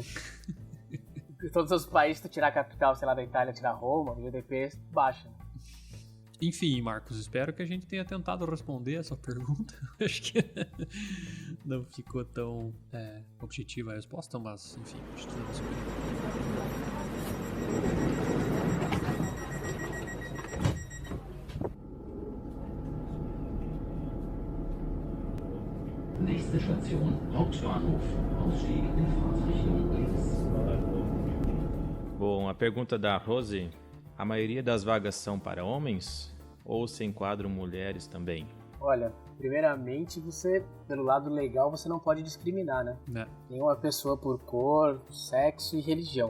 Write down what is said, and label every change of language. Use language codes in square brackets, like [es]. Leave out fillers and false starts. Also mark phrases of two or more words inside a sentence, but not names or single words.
[pt] Em todos os países, tu tirar a capital, sei lá, da Itália, tirar Roma, o GDP baixa. Enfim, Marcos, espero que a gente tenha tentado responder essa pergunta. Acho que não ficou tão objetiva a resposta, mas, enfim, acho que vamos ver. [de] Nächste Station, Hauptbahnhof. Ausstieg in Fahrtrichtung links. [pt] Bom, a pergunta da Rose: a maioria das vagas são para homens ou se enquadram mulheres também? Olha, primeiramente, você, pelo lado legal, você não pode discriminar, né? Nenhuma pessoa por cor, sexo e religião.